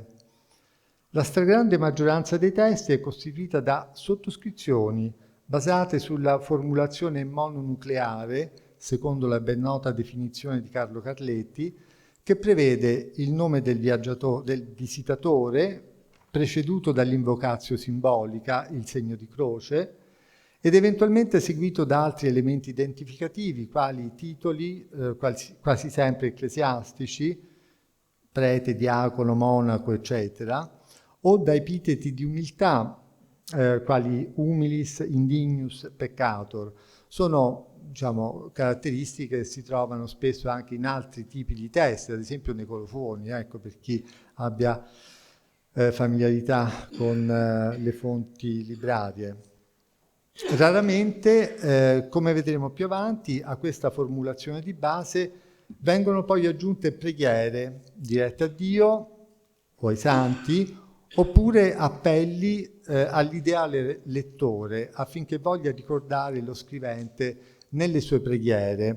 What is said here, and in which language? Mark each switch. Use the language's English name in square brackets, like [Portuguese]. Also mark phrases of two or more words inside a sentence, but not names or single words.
[Italian] La stragrande maggioranza dei testi è costituita da sottoscrizioni basate sulla formulazione mononucleare, secondo la ben nota definizione di Carlo Carletti, che prevede il nome del visitatore, preceduto dall'invocatio simbolica, il segno di croce, ed eventualmente seguito da altri elementi identificativi, quali titoli, quasi sempre ecclesiastici, prete, diacono, monaco, eccetera, o da epiteti di umiltà, quali [Latin] humilis, indignus, peccator. [Italian] Sono, diciamo, caratteristiche che si trovano spesso anche in altri tipi di testi, ad esempio nei colofoni, ecco, per chi abbia familiarità con le fonti librarie. Raramente, come vedremo più avanti, a questa formulazione di base vengono poi aggiunte preghiere dirette a Dio o ai santi, oppure appelli all'ideale lettore affinché voglia ricordare lo scrivente nelle sue preghiere.